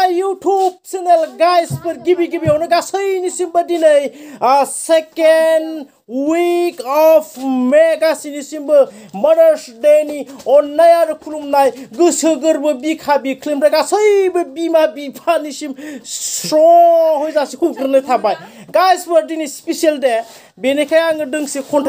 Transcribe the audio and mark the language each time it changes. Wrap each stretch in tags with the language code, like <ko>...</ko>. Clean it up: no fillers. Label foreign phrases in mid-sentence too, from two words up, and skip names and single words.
<en>YouTube channel guys for</en> <brx>गिबि-गिबियावनो गासैनिसिमबो दिनै</brx> <en>second week of May</en> <brx>गासैनिसिमबो Mother's Day नि अननाय आरो खुलुमनाय गोसो गोरबो बिखा बिख्लोनिफ्राय गासैबो बिमा बिफानिसिम स्र'है जासिहरग्रोनाय थाबाय</brx> <en>guys for</en> <brx>दिनै</brx> <en>special day</en> <brx>बेनिखाय आङो दोंसे खन्थाइ</brx>